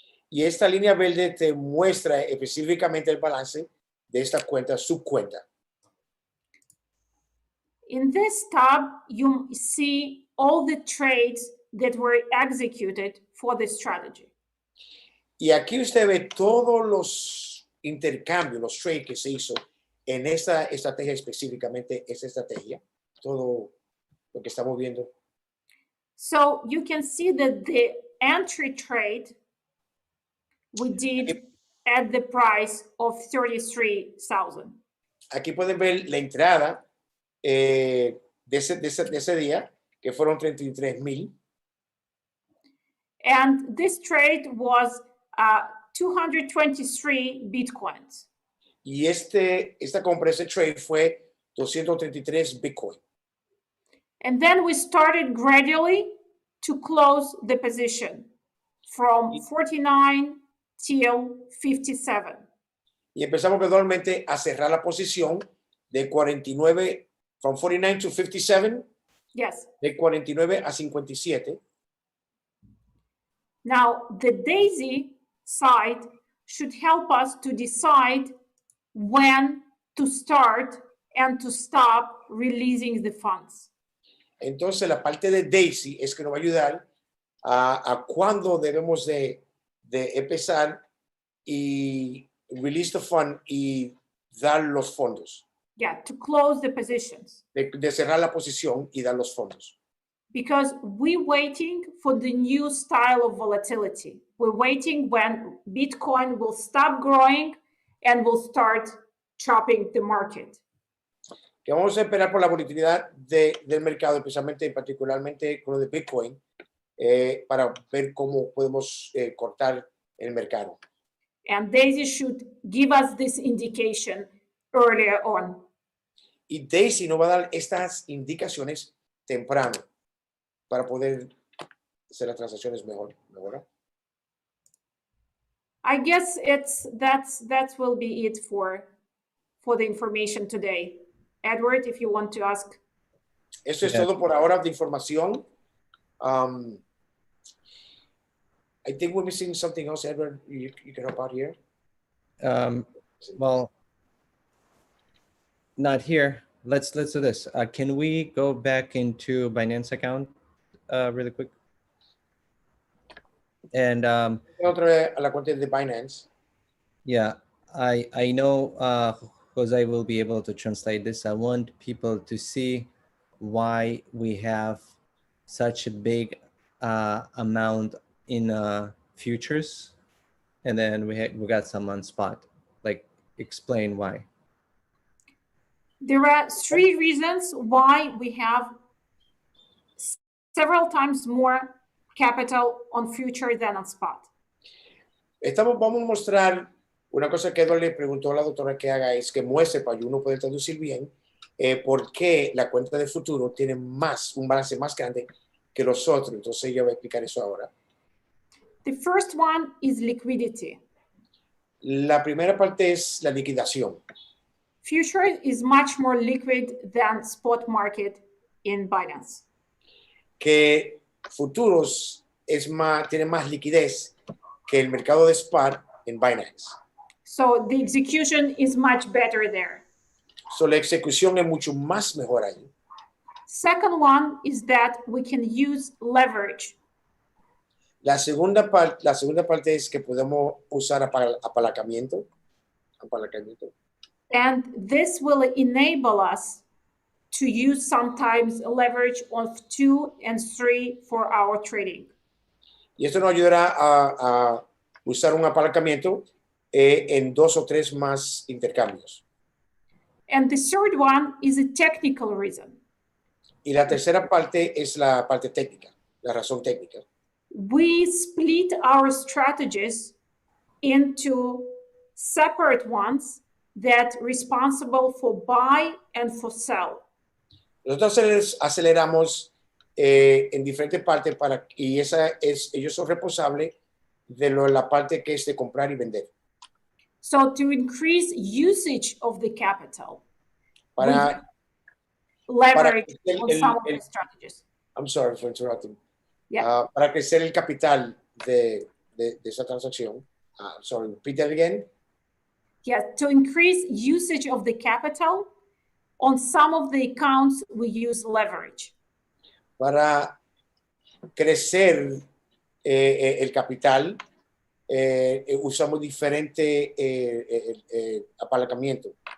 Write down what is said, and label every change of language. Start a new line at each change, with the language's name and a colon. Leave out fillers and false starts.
Spanish: Y esta línea verde te muestra específicamente el balance de esta cuenta, subcuenta.
English: In this tab, you see all the trades that were executed for this strategy.
Spanish: Y aquí usted ve todos los intercambios, los trades que se hizo en esta estrategia, específicamente esta estrategia, todo lo que estamos viendo.
English: So you can see that the entry trade we did at the price of 33,000.
Spanish: Aquí pueden ver la entrada de ese día, que fueron 33,000.
English: And this trade was 223 Bitcoins.
Spanish: Y esta compra, ese trade fue 233 Bitcoin.
English: And then we started gradually to close the position from 49 till 57.
Spanish: Y empezamos gradualmente a cerrar la posición de 49,
English: from 49 to 57. Yes.
Spanish: De 49 a 57.
English: Now, the DAISY side should help us to decide when to start and to stop releasing the funds.
Spanish: Entonces, la parte de DAISY es que nos va a ayudar a cuándo debemos de empezar y
English: release the fund
Spanish: y dar los fondos.
English: Yeah, to close the positions.
Spanish: De cerrar la posición y dar los fondos.
English: Because we're waiting for the new style of volatility. We're waiting when Bitcoin will stop growing and will start chopping the market.
Spanish: Que vamos a esperar por la volatilidad del mercado, especialmente, particularmente con lo de Bitcoin, para ver cómo podemos cortar el mercado.
English: And DAISY should give us this indication earlier on.
Spanish: Y DAISY nos va a dar estas indicaciones temprano para poder hacer las transacciones mejor, ¿verdad?
English: I guess that will be it for the information today. Edward, if you want to ask.
Spanish: Eso es todo por ahora de información.
English: I think we're missing something else, Edward. You can help out here. Well, not here. Let's do this. Can we go back into Binance account really quick? And
Spanish: Otra vez a la cuenta de Binance.
English: yeah, I know Jose will be able to translate this. I want people to see why we have such a big amount in futures, and then we got some on spot. Like, explain why. There are 3 reasons why we have several times more capital on future than on spot.
Spanish: Vamos a mostrar una cosa que Edward le preguntó a la doctora que haga, es que muestre para uno poder traducir bien por qué la cuenta de futuro tiene un balance más grande que los otros. Entonces yo voy a explicar eso ahora.
English: The first one is liquidity.
Spanish: La primera parte es la liquidación.
English: Future is much more liquid than spot market in Binance.
Spanish: Que futuros tiene más liquidez que el mercado de spot en Binance.
English: So the execution is much better there.
Spanish: So, la ejecución es mucho más mejor ahí.
English: Second one is that we can use leverage.
Spanish: La segunda parte es que podemos usar apalancamiento.
English: And this will enable us to use sometimes leverage of 2 and 3 for our trading.
Spanish: Y esto nos ayudará a usar un apalancamiento en 2 o 3 más intercambios.
English: And the third one is a technical reason.
Spanish: Y la tercera parte es la parte técnica, la razón técnica.
English: We split our strategies into separate ones that are responsible for buy and for sell.
Spanish: Nosotros aceleramos en diferentes partes y ellos son responsables de la parte que es de comprar y vender.
English: So to increase usage of the capital,
Spanish: Para
English: leverage on some of the strategies. I'm sorry for interrupting. Yeah.
Spanish: Para crecer el capital de esa transacción.
English: Sorry, repeat that again. Yeah, to increase usage of the capital, on some of the accounts we use leverage.
Spanish: Para crecer el capital, usamos diferente apalancamiento.